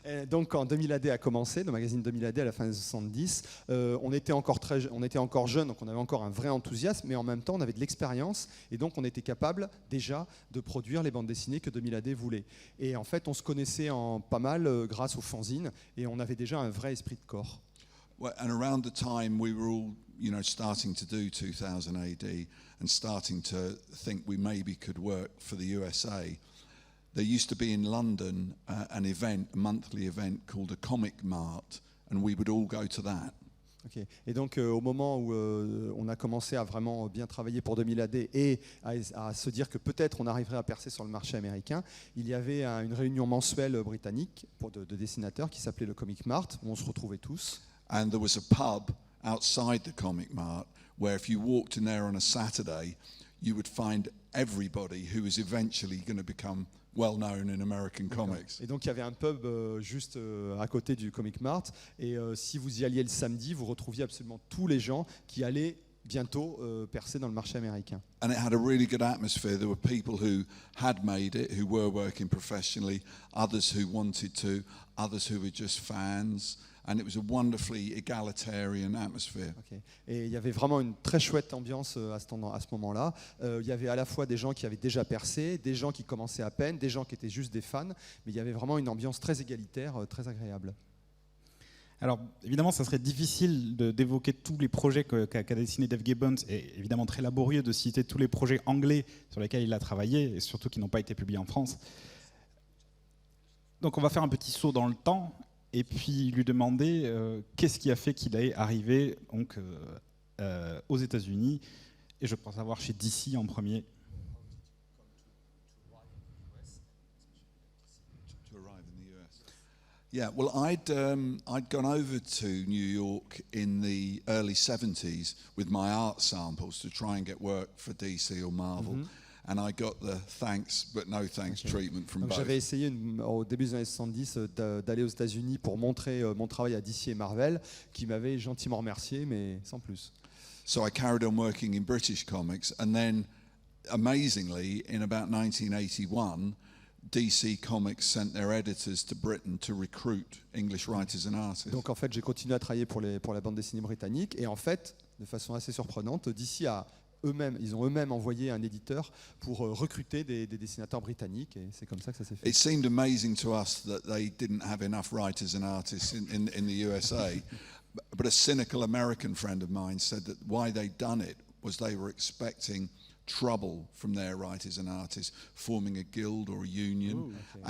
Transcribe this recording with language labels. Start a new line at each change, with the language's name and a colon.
French: Donc quand 2000 AD a commencé, le magazine 2000 AD à la fin des 70, on était encore jeunes, donc on avait encore un vrai enthousiasme, mais en même temps on avait de l'expérience et donc on était capable déjà de produire les bandes dessinées que 2000 AD voulait. Et en fait on se connaissait en pas mal grâce aux fanzines et on avait déjà un vrai esprit de corps.
English: Well, and around the time we were all, you know, starting to do 2000 AD and starting to think we maybe could work for the USA, there used to be in London an event, a monthly event called a Comic Mart, and we would all go to that. Okay.
French: Et donc au moment où on a commencé à vraiment bien travailler pour 2000 AD et à se dire que peut-être on arriverait à percer sur le marché américain, il y avait une réunion mensuelle britannique de dessinateurs qui s'appelait le Comic Mart, où on se retrouvait tous.
English: And there was a pub outside the Comic Mart where if you walked in there on a Saturday, you would find everybody who was eventually going to become well known in American comics.
French: Et donc il y avait un pub juste à côté du Comic Mart et si vous y alliez le samedi, vous retrouviez absolument tous les gens qui allaient bientôt percer dans le marché américain.
English: And it had a really good atmosphere. There were people who had made it, who were working professionally, others who wanted to, others who were just fans. And it was a wonderfully egalitarian atmosphere. Okay.
French: Et il y avait vraiment une très chouette ambiance à ce moment-là. Il y avait à la fois des gens qui avaient déjà percé, des gens qui commençaient à peine, des gens qui étaient juste des fans, mais il y avait vraiment une ambiance très égalitaire, très agréable. Alors évidemment, ça serait difficile d'évoquer tous les projets qu'a dessiné Dave Gibbons, et évidemment très laborieux de citer tous les projets anglais sur lesquels il a travaillé, et surtout qui n'ont pas été publiés en France. Donc on va faire un petit saut dans le temps, et puis lui demander qu'est-ce qui a fait qu'il est arrivé donc, aux États-Unis, et je pense avoir chez DC en premier.
English: Yeah, well, I'd gone over to New York in the early 70s with my art samples to try and get work for DC or Marvel. Mm-hmm. And I got the thanks but no thanks treatment from both.
French: J'avais essayé au début des années 70 d'aller aux États-Unis pour montrer mon travail à DC et Marvel, qui m'avaient gentiment remercié, mais sans plus.
English: So I carried on working in British comics, and then, amazingly, in about 1981, DC Comics sent their editors to Britain to recruit English writers and artists.
French: Donc en fait, j'ai continué à travailler pour la bande dessinée britannique, et en fait, de façon assez surprenante, DC ils ont eux-mêmes envoyé un éditeur pour recruter des dessinateurs britanniques, et c'est comme ça que ça s'est fait.
English: It seemed amazing to us that they didn't have enough writers and artists in the USA, but a cynical American friend of mine said that why they'd done it was they were expecting trouble from their writers and artists forming a guild or a union. Ooh, okay.